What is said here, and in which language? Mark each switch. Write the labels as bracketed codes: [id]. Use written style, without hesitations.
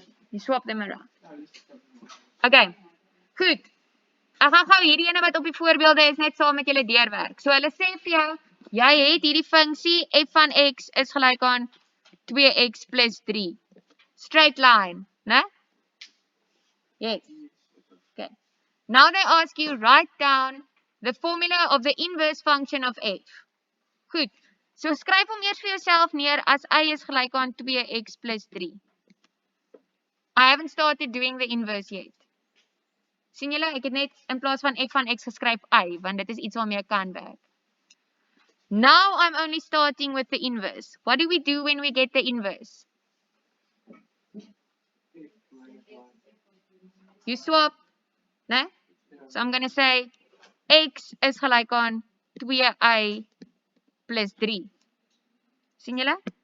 [en] You swap them around. Okay, goed. [af] Ek gaan gou hierdie ene wat op die voorbeelde is net saam met julle deurwerk. So hulle sê vir jou, jy het hierdie funksie f van x is gelyk aan 2x plus 3. [en] Straight line, né? Yes. Okay. Now they ask you write down the formula of the inverse function of f. Goed. [af] So skryf hom eers vir jouself neer as y is gelyk aan 2x plus 3. [en] I haven't started doing the inverse yet. [af] Sien julle, ek het net in plaas van f van x geskryf y, want dit is iets waarmee ek kan werk. [en] Now I'm only starting with the inverse. What do we do when we get the inverse? You swap, né? So I'm going to say x [af] is gelyk aan 2y plus 3. Sien julle?